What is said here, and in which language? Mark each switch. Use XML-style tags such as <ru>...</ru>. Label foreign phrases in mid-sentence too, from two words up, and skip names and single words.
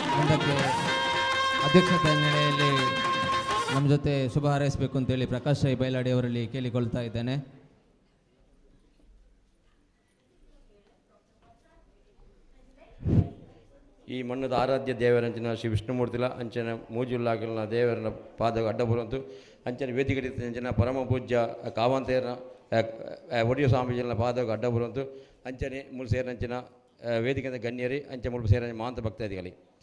<kn>ಅದಕ್ಕೆ ಅಧ್ಯಕ್ಷತೆ ನೆಲೆಯಲ್ಲಿ ನಮ್ಮ ಜೊತೆ ಶುಭ ಹಾರೈಸಬೇಕು ಅಂತೇಳಿ ಪ್ರಕಾಶ್ ರೈ ಬೈಲಾಡಿ ಅವರಲ್ಲಿ ಕೇಳಿಕೊಳ್ತಾ ಇದ್ದೇನೆ.</kn> <tcy>ಈ ಮಣ್ಣದ ಆರಾಧ್ಯ ದೇವರಂಚಿನ ಶ್ರೀ ವಿಷ್ಣುಮೂರ್ತಿಲ ಅಂಚನ ಮೂಜುಲ್ಲಾಗಲಿನ ದೇವರನ ಪಾದ ಅಡ್ಡ ಬರುವಂತು ಅಂಚನೆ ವೇದಿಕೆ ಅಂಚಿನ ಪರಮ ಪೂಜ್ಯ ಕಾವಂತೇರ ಒಡಿಯ ಸ್ವಾಮೀಜಿನ ಪಾದ ಅಡ್ಡ ಬರುವಂತು ಅಂಚನೆ ಮುಳು ಸೇರಂಚಿನ ವೇದಿಕೆ ಗಣ್ಯರಿ ಅಂಚೆ ಮುಳು ಸೇರ ಮಾಂತ ಭಕ್ತಾದಿಗಳಿ</tcy>